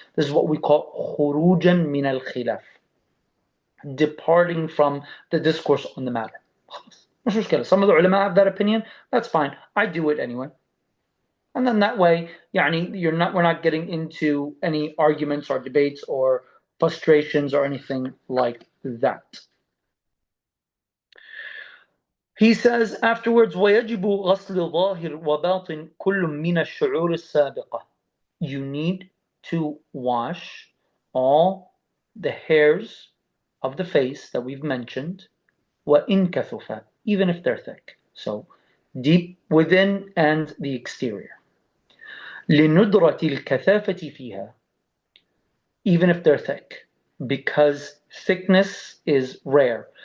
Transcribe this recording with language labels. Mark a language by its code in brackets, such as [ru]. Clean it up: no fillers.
[en] This is what we call khurujan min al-khilaf, departing from the discourse on the matter. Some of the ulama have that opinion. That's fine. I do it anyway. And then that way, we're not getting into any arguments or debates or frustrations or anything like that. He says afterwards, [ar] وَيَجِبُ غَسْلِ ظَاهِرْ وَبَاطِنْ كُلٌّ مِّنَ الشُّعُورِ السَّابِقَةِ. [en] You need to wash all the hairs of the face that we've mentioned, [ar] وَإِنْ كَثُفَ, [en] even if they're thick. So deep within and the exterior. [ar] لِنُدْرَةِ الْكَثَافَةِ فِيهَا, [en] even if they're thick, because thickness is rare.